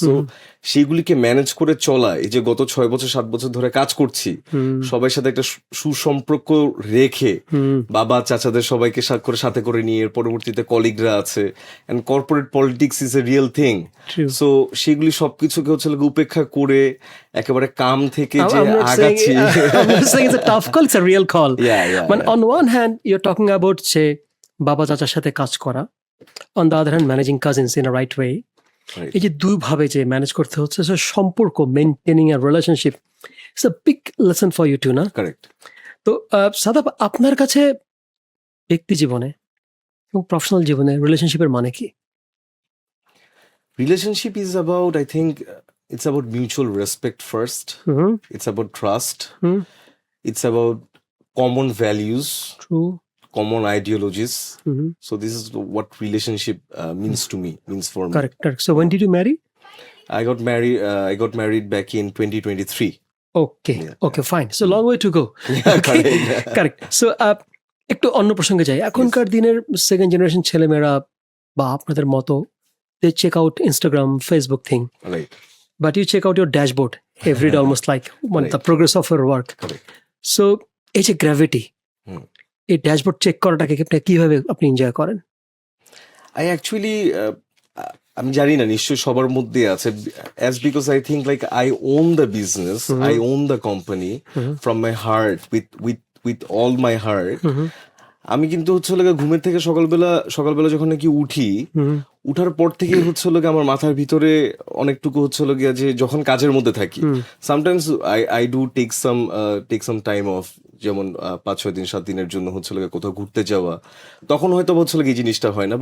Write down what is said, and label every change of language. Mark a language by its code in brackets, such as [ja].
[bn] So সেইগুলিকে manage করে চলা, এই যে গত 6 বছর 7 বছর ধরে কাজ করছি, সবার সাথে একটা সুসম্পর্ক রেখে বাবা চাচাদের সবাইকে সাথে করে নিয়ে এর পরবর্তীতে কলিগরা আছে, and corporate politics is a real thing. [en] True. [bn] So সেগুলি সবকিছুকে হচ্ছে উপেক্ষা করে একেবারে কাম থেকে যে [en] I'm not [bn] আগাচ্ছি। [en] I'm not saying it's a tough call, it's a real call. Yeah. But on one hand, you're talking about say বাবা চাচার সাথে কাজ করা, on the other hand managing cousins in a right way. Right. এই যে দুই ভাবে যে ম্যানেজ করতে হচ্ছে, so সম্পর্ক maintaining a relationship it's a big lesson for you too, না? কারেক্ট। [bn] তো সাদাব, আপনার কাছে ব্যক্তি জীবনে এবং প্রফেশনাল জীবনে রিলেশনশিপের মানে কি? [en] Relationship is about, I think, it's about mutual respect first. It's about trust. It's about common values, True. common ideologies. So this is what relationship means for me. Correct. So when did you marry? I got married back in 2023. Okay, fine. So long way to go. Correct. Correct. [bn] So একটু অন্য প্রসঙ্গে যাই। এখনকার দিনের second generation ছেলেমেয়েরা বা আপনাদের মতো, they check out Instagram, Facebook thing. [en] Right. But you check out your dashboard every day, almost like the progress of your work. Correct. [bn] So এই যে গ্র্যাভিটি, এই ড্যাশবোর্ড চেক করাটাকে কিভাবে আপনি এনজয় করেন? [en] I actually আমি জানি না, নিশ্চয়ই সবার মধ্যে আছে, as because I think like I own the business, I own the company from my heart, with all my heart. [bn] আমি কিন্তু হচ্ছে ঘুমের থেকে সকালবেলা যখন নাকি উঠার পর থেকে হচ্ছে আমার মাথার ভিতরে অনেকটুকু হচ্ছে যে যখন কাজের মধ্যে থাকি, sometimes I do take some time of, যেমন 5-6 দিন 7 দিনের জন্য হচ্ছে কোথাও ঘুরতে যাওয়া, তখন হয়তো হচ্ছে এই জিনিসটা হয় না।